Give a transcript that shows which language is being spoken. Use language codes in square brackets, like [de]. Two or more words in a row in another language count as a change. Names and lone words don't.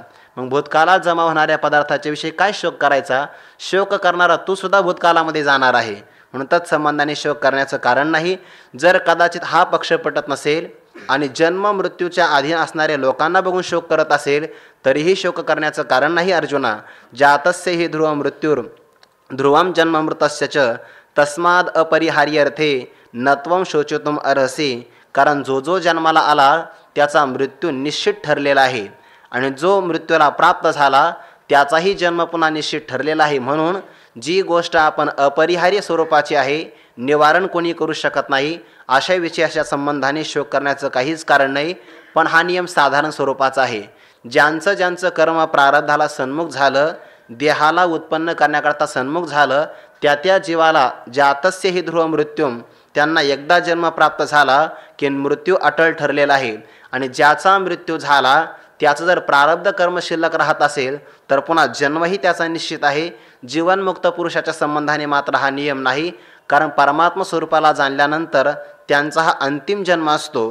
[mr] मग भूतकाळात जमा होणाऱ्या पदार्थाच्या विषयी काय शोक करायचा? शोक करणारा तू सुद्धा भूतकाळामध्ये जाणार आहे म्हणून तत्संबंधाने शोक करण्याचं कारण नाही. जर कदाचित हा पक्ष पटत नसेल आणि जन्म मृत्यूच्या अधीन असणाऱ्या लोकांना बघून शोक करत असेल तरीही शोक करण्याचं कारण नाही. अर्जुना, [sa] जातस्य हि ध्रुव मृत्यूर ध्रुवम जन्ममृतस्य च तस्माद अपरिहार्यर्थे नत्वम शोचितुम अर्हसि. [mr] कारण जो जो जन्माला आला त्याचा मृत्यू निश्चित ठरलेला आहे आणि जो मृत्यूला प्राप्त झाला त्याचाही जन्म पुन्हा निश्चित ठरलेला आहे. म्हणून जी गोष्ट आपण अपरिहार्य स्वरूपाची आहे, निवारण कोणी करू शकत नाही, अशा विषयाच्या संबंधाने शोक करण्याचं काहीच कारण नाही. पण हा नियम साधारण स्वरूपाचा आहे. ज्यांचं ज्यांचं कर्म प्रारब्धाला सन्मुख झालं, देहाला उत्पन्न करण्याकरता सन्मुख झालं, त्या जीवाला [sa] जातस्य हि ध्रुव मृत्यूम, [mr] त्यांना एकदा जन्म प्राप्त झाला की मृत्यू अटळ ठरलेला आहे. आणि ज्याचा मृत्यू झाला त्याचं जर प्रारब्ध कर्म शिल्लक राहत असेल तर पुन्हा जन्मही त्याचा निश्चित आहे. जीवनमुक्त पुरुषाच्या संबंधाने मात्र हा नियम नाही. कारण परमात्मा स्वरूपाला जाणल्यानंतर त्यांचा हा अंतिम जन्म असतो.